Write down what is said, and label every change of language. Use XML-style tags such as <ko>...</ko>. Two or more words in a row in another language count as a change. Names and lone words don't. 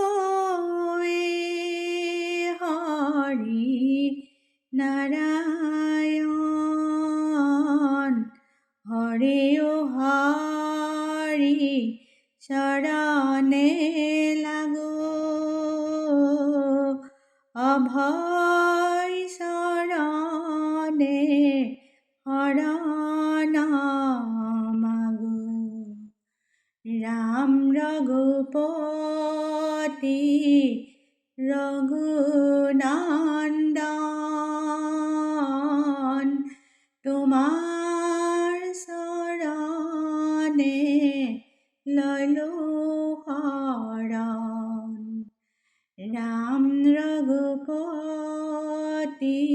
<as>হৰি নাৰায়ণ হৰি হৰি চৰণে লাগো অভয় চৰণে শৰণ মাগো রাম</as> <bn>রঘুপতি রঘুনন্দন তোমার শরণে লইলো শরণ রাম রঘুপতি</bn>